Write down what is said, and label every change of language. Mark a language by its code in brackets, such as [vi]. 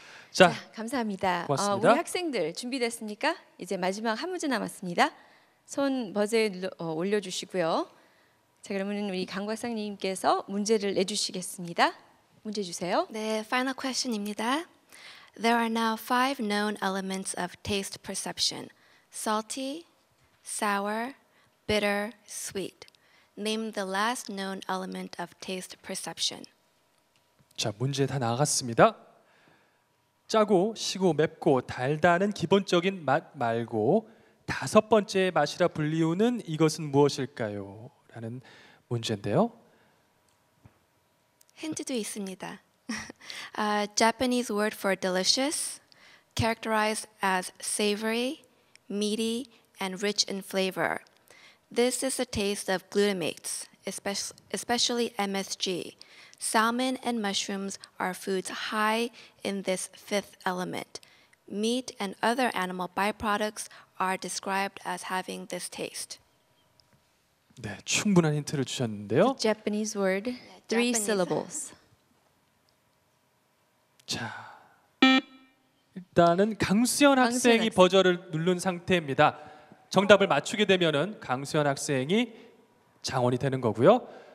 [ko] 자, 감사합니다. 고맙습니다. 우리 학생들 준비됐습니까? 이제 마지막 한 문제 남았습니다. 손 버즈에 올려주시고요. 자, 그러면 우리 강 박사님께서 문제를 내주시겠습니다. 문제 주세요. 네, final question입니다. [en] There are now 5 known elements of taste perception: salty, sour, bitter, sweet. Name the last known element of taste perception. [ko] 자 문제 다 나갔습니다. 짜고 시고 맵고 달다는 기본적인 맛 말고 5번째 맛이라 불리우는 이것은 무엇일까요? 라는 문제인데요. 힌트도 있습니다. [en] Japanese word for delicious, characterized as savory, meaty, and rich in flavor. This is a taste of glutamates, especially MSG. Salmon and mushrooms are foods high in this 5th element. Meat and other animal byproducts are described as having this taste. [ko] 네, 충분한 힌트를 주셨는데요. [en] Japanese word, 3 syllables. [ko] 자, 일단은 강수연 학생이 학생. 버저를 누른 상태입니다. 정답을 맞추게 되면은 강수연 학생이 장원이 되는 거고요.